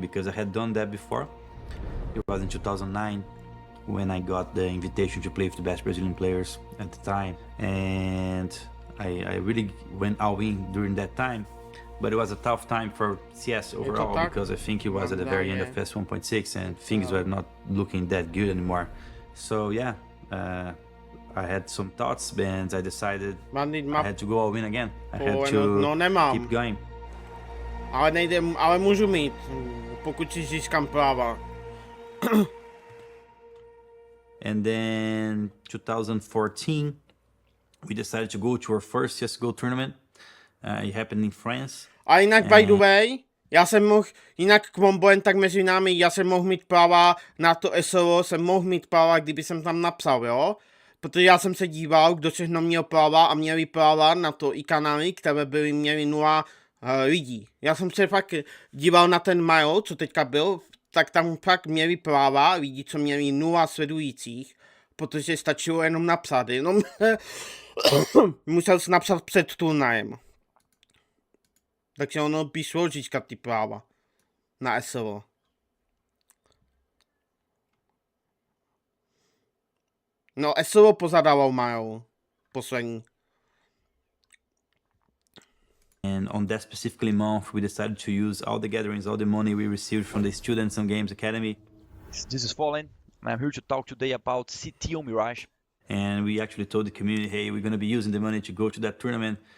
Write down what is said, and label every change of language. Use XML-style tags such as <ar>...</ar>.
<en>Because I had done that before. It was in 2009 when I got the invitation to play with the best Brazilian players at the time, and I really went all in during that time. But it was a tough time for CS overall because I think it was at the very end of PS 1.6 and things were not looking that good anymore. So yeah, I had some thoughts, and I decided I had to go all in again. I had to keep going.</en> <cs>Ale nejde, ale můžu mít, pokud si získám práva.</cs> <en>And then 2014, we decided to go to our first CSGO tournament. It happened in France.</en> <cs>A jinak,</cs> <en>by the way,</en> <cs>já jsem mohl, jinak Kwombo jen tak mezi námi, já jsem mohl mít práva na to SLO, jsem mohl mít práva, kdyby jsem tam napsal, jo? Protože já jsem se díval, kdo všechno měl práva a měli práva na to i kanály, které měly 0 lidí. Já jsem se fakt díval na ten mail, co teďka byl, tak tam fakt měli práva lidi, co měli 0 sledujících, protože stačilo jenom napsat, jenom musel jsi napsat před turnajem. Takže ono by šlo získat ty práva na SLO. No, SLO pozadával mail poslední.</cs> <en>And on that specifically month, we decided to use all the gatherings, all the money we received from the Students on Games Academy. This is Fallen. I'm here to talk today about CT on Mirage. And we actually told the community, hey, we're gonna be using the money to go to that tournament.</en>